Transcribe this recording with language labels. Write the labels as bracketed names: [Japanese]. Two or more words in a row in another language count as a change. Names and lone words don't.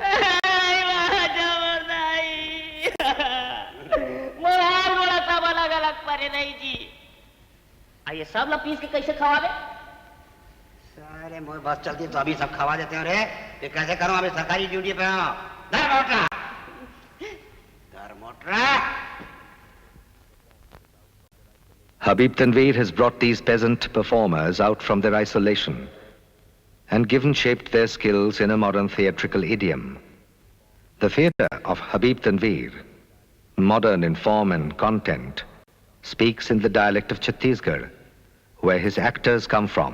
[Chhattisgarhi] मोहाल मोड़ा सब अलग अलग परे नहीं जी। ये सब ला पीस के कैसे खवावे? अरे मोर बस चलती तो अभी सब खवा देते हैं रे। ये कैसे करूं अभी सरकारी ड्यूटी पे हूं। दर मोटरा। दर मोटरा। [English] Habib Tanvir has brought these peasant performers out from their isolation and given shape to their skills in a modern theatrical idiom. The theatre of Habib Tanvir, modern in form and content, speaks in the dialect of Chhattisgarhi, where his actors come from.